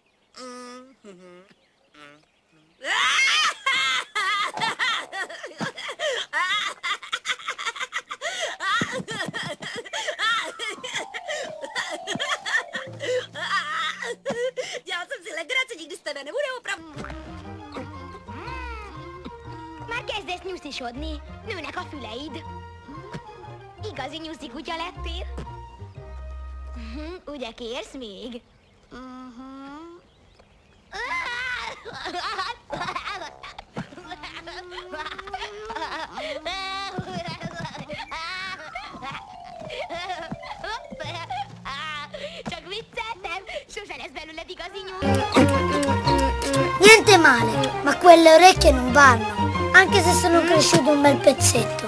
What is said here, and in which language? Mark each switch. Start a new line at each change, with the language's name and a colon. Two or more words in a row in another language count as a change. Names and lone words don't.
Czech: Dělal jsem si legraci, nikdy z tebe nebude opravdu.
Hungarian: Már kezdesz nyuszisodni. Nőnek a füleid. Igazi nyuszi kutya lettél. Ugye kérsz még? Csak vicceltem, sose lesz belőled igazi nyúl.
Italian: Niente male, ma quelle orecchie non vanno, anche se sono cresciute un bel pezzetto.